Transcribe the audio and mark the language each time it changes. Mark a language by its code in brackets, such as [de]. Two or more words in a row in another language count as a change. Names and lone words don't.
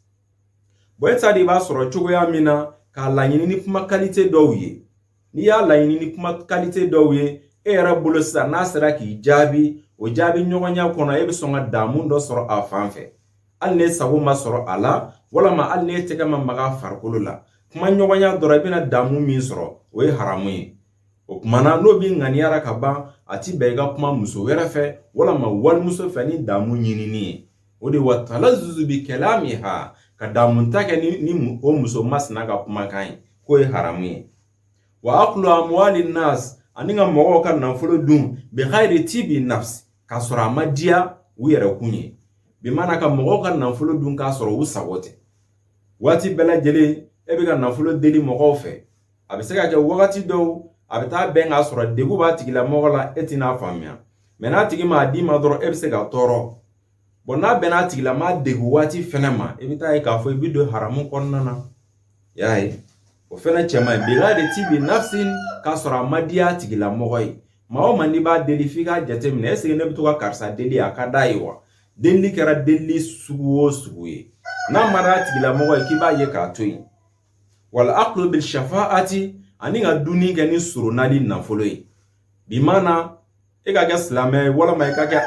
[bm] i t'a dɔn i b'a sɔrɔ cogoya min na k'a laɲini ni kuma qualité dɔw ye n'i y'a laɲini ni kuma qualité dɔw ye e yɛrɛ bolo sisan n'a sera k'i jaabi o jaabi ɲɔgɔnya kɔnɔ e bɛ sɔn ka damu dɔ sɔrɔ a fan fɛ hali ne sago ma sɔrɔ a la walama hali ne tɛgɛ ma maga farikolo la kuma ɲɔgɔnya dɔrɔn i bɛna damu min sɔrɔ o ye haramu ye o kumana n'o bi ŋaniyara ka ban a ti bɛn i ka kuma muso wɛrɛ fɛ walama walimuso fɛ ni damu ɲinini ye o de [ar] والتلذذ بكلامها [bm] ka damunta kɛ ni o muso masina ka kumakan ye k'o ye haramu ye [ar] وأكل أموال الناس [bm] ani ka mɔgɔw ka nafolo dun [ar] بغير طيب نفس [bm] k'a sɔrɔ a ma diya u yɛrɛ kun ye bi mana ka mɔgɔw ka nafolo dun k'a sɔrɔ u sago tɛ waati bɛɛ lajɛlen e bɛ ka nafolo deli mɔgɔw fɛ a bɛ se ka kɛ wagati dɔw a bɛ taa bɛn k'a sɔrɔ degun b'a tigilamɔgɔ la e tɛna faamuya mais n'a tigi ma d'i ma dɔrɔn e bɛ se ka tɔɔrɔ bon n'a bɛnna tigilama degun waati fɛnɛ ma e bɛ taa ye k'a fɔ i bɛ don haramu kɔnɔna na y'a ye o fɛnɛ cɛ man ɲi [ar] بغير طيب نفس [bm] k'a sɔrɔ a ma diya tigilamɔgɔ ye maa o maa n'i b'a deli f'i k'a jateminɛ [fr] est-ce que [bm] ne bɛ to ka karisa deli a ka d'a ye wa delili kɛra delili sugu o sugu ye n'a ma d'a tigilamɔgɔ ye k'i b'a ye k'a to yen [ar] والأكل بالشفاعة [bm] ani ka dunni kɛ ni surunali nafolo ye bi mana e ka kɛ silamɛ ye walama i ka kɛ